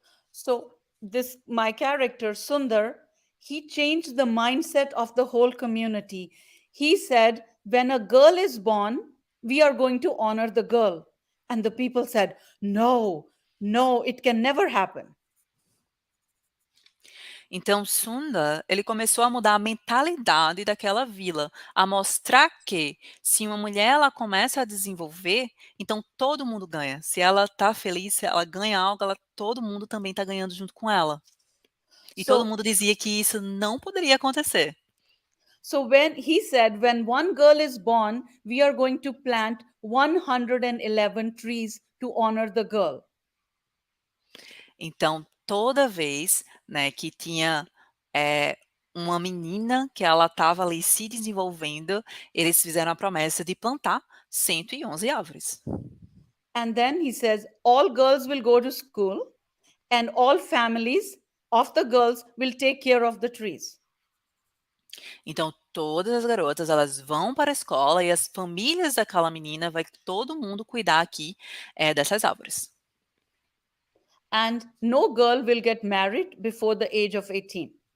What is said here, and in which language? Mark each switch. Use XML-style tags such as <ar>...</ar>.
<en>So my character Sundar, he changed the mindset of the whole community. He said, when a girl is born, we are going to honor the girl. And the people said, no, it can never happen.</en> <pt>Então, Sunda, ele começou a mudar a mentalidade daquela vila, a mostrar que se uma mulher ela começa a desenvolver, então todo mundo ganha. Se ela está feliz, se ela ganha algo, todo mundo também está ganhando junto com ela. E todo mundo dizia que isso não poderia acontecer.</pt> <en>So when he said, when one girl is born, we are going to plant 111 trees to honor the girl.</en> <pt>Então, toda vez, né, que tinha uma menina que ela estava ali se desenvolvendo, eles fizeram a promessa de plantar 111 árvores.</pt> <en>And then he says, all girls will go to school and all families of the girls will take care of the trees.</en> <pt>Então, todas as garotas, elas vão para a escola e as famílias daquela menina, vai todo mundo cuidar aqui dessas árvores.</pt> <en>And no girl will get married before the age of 18.</en>